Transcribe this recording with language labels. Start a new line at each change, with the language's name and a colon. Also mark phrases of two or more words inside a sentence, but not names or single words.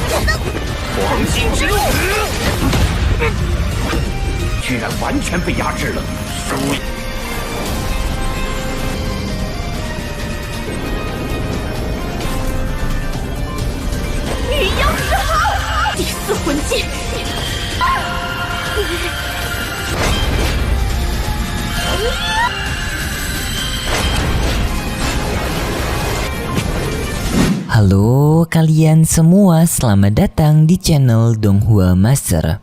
Chinese: 黄金之路，居然完全被压制了。雨妖之号，第4魂技。
Indonesian: Halo kalian semua, selamat datang di channel Donghua Master.